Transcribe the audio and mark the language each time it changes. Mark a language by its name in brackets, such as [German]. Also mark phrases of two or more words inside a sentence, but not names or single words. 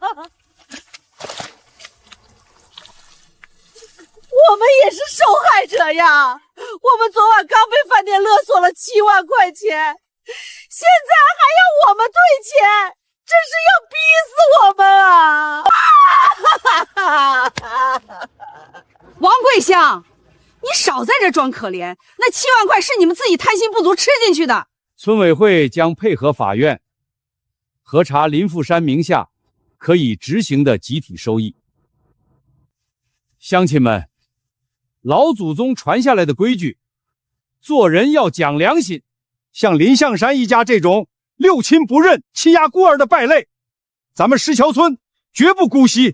[Chinese] 我們也是受害者呀，我們昨晚剛被飯店勒索了7萬塊錢，現在還要我們退錢，真是要逼死我们啊！王桂香，你少在这装可憐，那7萬塊是你們自己貪心不足吃進去的。村委會將配合法院核查林富山名下可以執行的集體收益。鄉親們，老祖宗傳下來的規矩，做人要講良心，像林向山一家這種六親不認、欺壓孤兒的敗類，咱們石橋村絕不姑息。